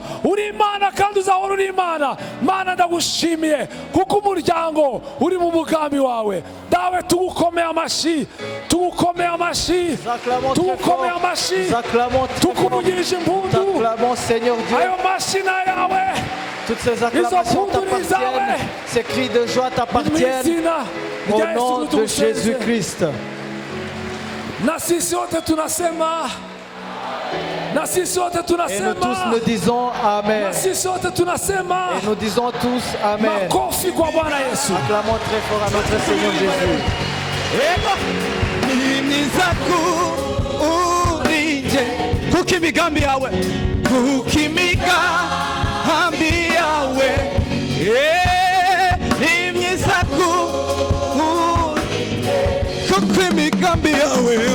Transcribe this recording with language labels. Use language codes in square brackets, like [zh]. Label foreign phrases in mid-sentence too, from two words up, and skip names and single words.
[rw] Uri Imana kandi uzahora uri Imana. Mana ndagushimiye kuko umuryango uri mu mugambi wawe. Dawe tugukomeye amashyi, tugukomeye amashyi, tugukomeye amashyi, tukuvugirije impundu. Ayo mashyi ni ayawe, [fr] Toutes ces acclamations t'appartiennent, ces cris de joie t'appartiennent, au nom de Jésus-Christ. [sw] Na sisi wote tunasema, na sisi wote [fr] Et nous [sw] tunasema, [fr] tous nous disons Amen. [sw] na sisi wote tunasema. [fr] Et nous disons tous Amen. [sw] Makofi kwa Bwana Yesu. [fr] Acclamons très fort à notre Seigneur Jésus. [rw] Urinje kuko imigambi yawe, kuko imigambi yawe ni myiza, kuko imigambi yawe,